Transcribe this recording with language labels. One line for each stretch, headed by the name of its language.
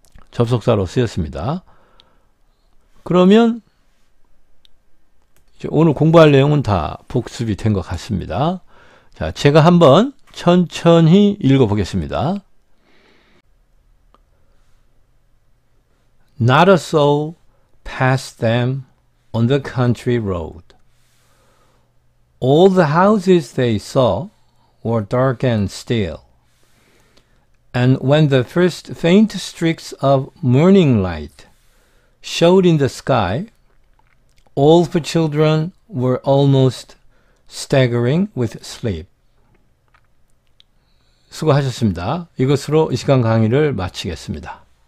Korean: 접속사로 쓰였습니다. 그러면 이제 오늘 공부할 내용은 다 복습이 된 것 같습니다. 자, 제가 한번 천천히 읽어보겠습니다.
English: Not a soul passed them on the country road. All the houses they saw were dark and still. And when the first faint streaks of morning light showed in the sky, all the children were almost staggering with sleep.
Korean: 수고하셨습니다. 이것으로 이 시간 강의를 마치겠습니다.